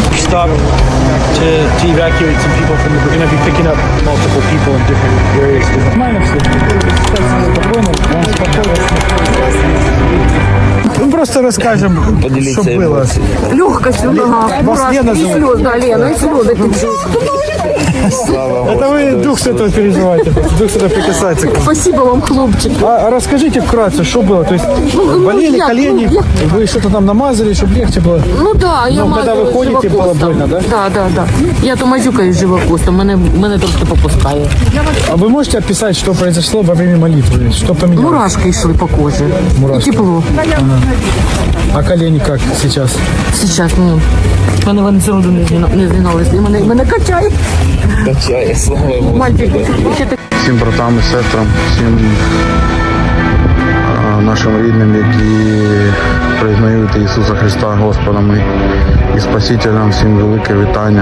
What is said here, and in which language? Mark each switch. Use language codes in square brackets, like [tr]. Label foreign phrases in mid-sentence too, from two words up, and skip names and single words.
[en] stop to evacuate some people from we're going to be picking up multiple people in different areas. [ru] Мы просто расскажем, что было. Легкость в ногах, Вас Лена зовут? слезы, да, Лена, и слезы. Это вы Дух Святой переживаете. Дух Святой прикасается к вам. Спасибо вам, хлопчик. А расскажите вкратце, что было? То есть болели колени, вы что-то там намазали, чтобы легче было? Ну да, я Ну, когда ви ходите, було больно, да? Да. [uk] Я то мазюкаю живокостом, мене трошки попускає. [ru] А вы можете описать, что произошло во время молитвы? Что поменялось? [uk] Мурашки йшли по кожі. [ru] Мурашки. [uk] І тепло. [ru] А колени как сейчас? [uk] Зараз, мене вони цілу не згиналися. Мене качає. Качає, слава Богу. [ru] Мальчик, [uk] Всім братам і сестрам, всім нашим рідним, які признають Ісуса Христа Господом і Спасителем, всім велике вітання.